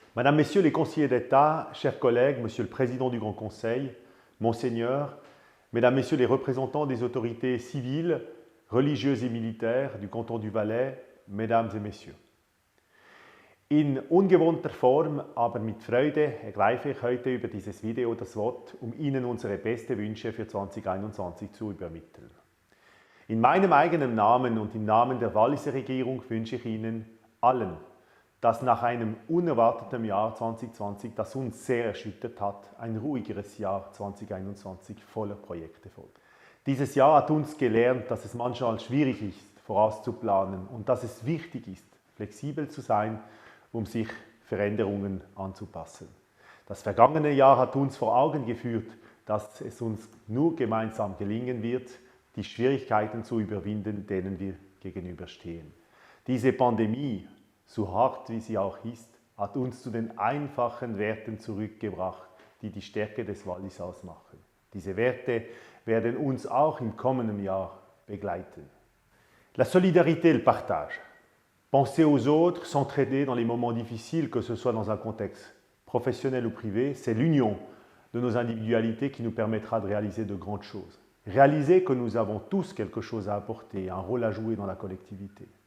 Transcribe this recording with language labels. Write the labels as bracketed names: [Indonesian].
[French] Madame, Messieurs les conseillers d'État, chers collègues, Monsieur le Président du Grand Conseil, Monseigneur, Mesdames, Messieurs les représentants des autorités civiles, religieuses et militaires du canton du Valais, Mesdames et Messieurs. [German] In ungewohnter Form, aber mit Freude ergreife ich heute über dieses Video das Wort, um Ihnen unsere besten Wünsche für 2021 zu übermitteln. In meinem eigenen Namen und im Namen der Walliser Regierung wünsche ich Ihnen allen, dass nach einem unerwarteten Jahr 2020, das uns sehr erschüttert hat, ein ruhigeres Jahr 2021 voller Projekte folgt. Dieses Jahr hat uns gelernt, dass es manchmal schwierig ist, vorauszuplanen und dass es wichtig ist, flexibel zu sein, um sich Veränderungen anzupassen. Das vergangene Jahr hat uns vor Augen geführt, dass es uns nur gemeinsam gelingen wird, die Schwierigkeiten zu überwinden, denen wir gegenüberstehen. Diese Pandemie, so hart wie sie auch ist, hat uns zu den einfachen Werten zurückgebracht, die die Stärke des Wallis ausmachen. Diese Werte werden uns auch im kommenden Jahr begleiten. [French] La solidarité et le partage. Penser aux autres, s'entraider dans les moments difficiles, que ce soit dans un contexte professionnel ou privé, c'est l'union de nos individualités qui nous permettra de réaliser de grandes choses. Réaliser que nous avons tous quelque chose à apporter, un rôle à jouer dans la collectivité.